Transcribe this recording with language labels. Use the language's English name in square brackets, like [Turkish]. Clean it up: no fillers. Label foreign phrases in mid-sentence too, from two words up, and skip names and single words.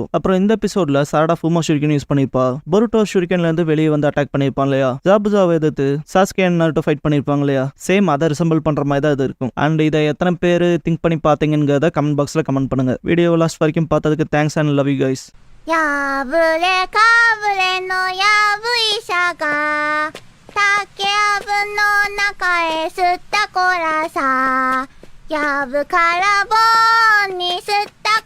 [Tamil] அப்புறம் இந்த எபிசோட்ல சாரடா ஃபூமா ஷூரிகன் யூஸ் பண்ணிருப்பா. போருட்டோ ஷூரிகன்ல இருந்து வெளியே வந்து அட்டாக் பண்ணிருப்பான் இல்லையா. ஜாபுஜாவை எதிர்த்து சாஸ்கே அண்ட் நருட்டோ ஃபைட் பண்ணிருப்பாங்க இல்லையா. சேம் அதை ரிசம்பிள் பண்ற மாதிரி தான் இது இருக்கும். அண்ட் இதை எத்தனை பேர் திங்க் பண்ணி பார்த்தீங்கிறத [English] comment boxல [Tamil] கமெண்ட் பண்ணுங்க. [English] video last [Tamil] வரைக்கும் பார்த்ததுக்கு [English] thanks and love you guys. [Japanese] やぶれかぶれのやぶ医者が竹やぶの中へ吸ったこらさやぶからぼんに吸った